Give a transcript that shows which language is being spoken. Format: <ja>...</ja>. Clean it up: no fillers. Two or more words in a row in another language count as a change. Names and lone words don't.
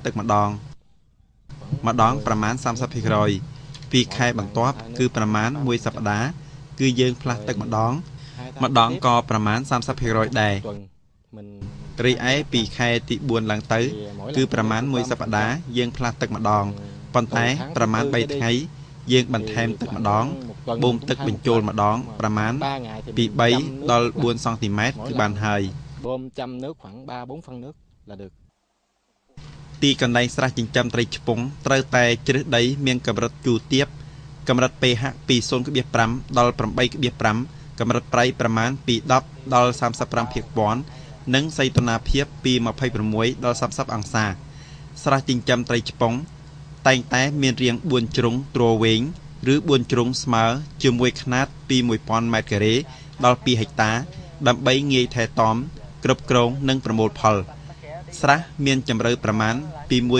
<km>ទឹកម្ដងប្រមាណ 30% 2ខែបន្ទាប់គឺប្រមាណ1សប្តាហ៍គឺយើងផ្លាស់ទឹកម្ដងក៏ប្រមាណ 30% ដែររីឯ2ខែទី4ឡើងទៅគឺប្រមាណ1សប្តាហ៍យើងផ្លាស់ទឹកម្ដងប៉ុន្តែប្រមាណ3ថ្ងៃយើងបន្ថែមទឹកម្ដងបូមទឹកបញ្ចូលម្ដងប្រមាណពី3ដល់4សង់ទីម៉ែត្រគឺបានហើយ បូមចាំ</km> <vi>nước khoảng 3-4 phân nước là được</vi> <km>ទីកន្លែងស្រះចិញ្ចឹមត្រីឆ្ពង់ត្រូវតែជ្រើសដីមានកម្រិតជូរទាបកម្រិត pH ពី 0.5 ដល់ 8.5 កម្រិតប្រៃប្រមាណពី 10 ដល់ 35 ភាគព័ន្ធនិងសីតុណ្ហភាពពី 26 ដល់ 30 អង្សាស្រះចិញ្ចឹមត្រីឆ្ពង់តែងតែមានរាង4ជ្រុងទ្រវែងឬ4ជ្រុងស្មើជាមួយខ្នាតពី 1000 ម៉ែត្រការ៉េដល់ 2 ហិកតាដើម្បីងាយថែទាំគ្រប់គ្រងនិងប្រមូលផលស្រះមានជម្រៅប្រមាណពី</km>